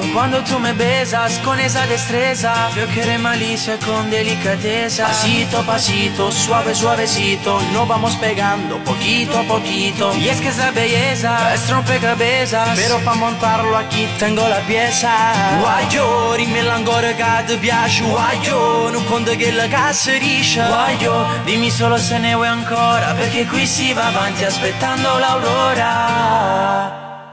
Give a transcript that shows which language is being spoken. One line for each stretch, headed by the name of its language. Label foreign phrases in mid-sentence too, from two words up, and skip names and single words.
Spanish: Cuando tú me besas con esa destreza, yo quiero malicia con delicadeza. Pasito a pasito, suave, suavecito, nos vamos pegando poquito a poquito. Y es que esa belleza es rompecabezas, pero pa' montarlo aquí tengo la pieza.
Italian: Guaio, rimela ancora che ti piace. Guaio, non conto che la cassa riesce. Guaio, dimmi solo se ne vuoi ancora, perché qui si va avanti aspettando l'aurora.